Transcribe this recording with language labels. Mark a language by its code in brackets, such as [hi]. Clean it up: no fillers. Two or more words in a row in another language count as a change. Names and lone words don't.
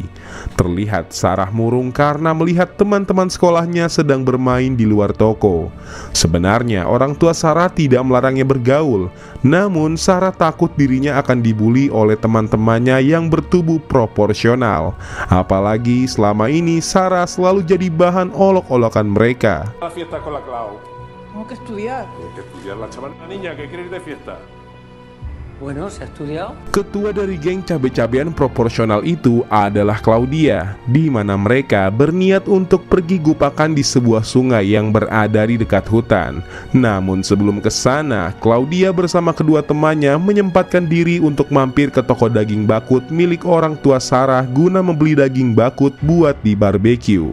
[id] Terlihat Sarah murung karena melihat teman-teman sekolahnya sedang bermain di luar toko. Sebenarnya orang tua Sarah tidak melarangnya bergaul, namun Sarah takut dirinya akan dibully oleh teman-temannya yang bertubuh proporsional. Apalagi selama ini Sarah selalu jadi bahan olok-olokan mereka. [es] La fiesta con la Clau. Tengo que estudiar. Tiene que estudiar la chaval. La niña que quiere ir de fiesta. Bueno, ¿se ha estudiado? [id] Ketua dari geng cabe-cabean proporsional itu adalah Claudia, di mana mereka berniat untuk pergi gupakan di sebuah sungai yang berada di dekat hutan. Namun sebelum ke sana, Claudia bersama kedua temannya menyempatkan diri untuk mampir ke toko daging bakut milik orang tua Sarah guna membeli daging bakut buat di barbeque.